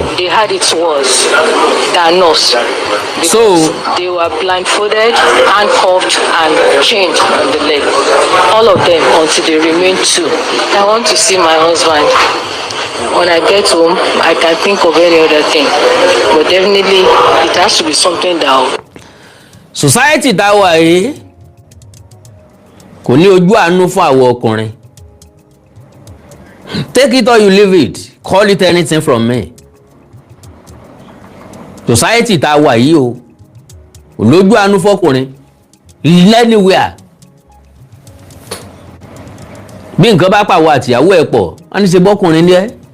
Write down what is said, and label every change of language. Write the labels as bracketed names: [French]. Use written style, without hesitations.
[English] men, they had it worse than us. Because they were blindfolded, handcuffed, and chained on the leg. All of them until they remained two. I want to see my husband. When I get home, I can think of any other thing. But definitely, it has to be something that... [Yoruba] Society tá wà yìí kò ní ojú àánú fún àwọn ọkùnrin. [English] Take it or you leave it, call it anything from me. [Yoruba] Society tá wà yìí o kò lójú àánú fọkùnrin anywhere. Bí nǹkan bá pàwọ́ àtìyàwó ẹ̀ pọ̀, wọ́n ní ṣe bọ́kùnrin ní ẹ́.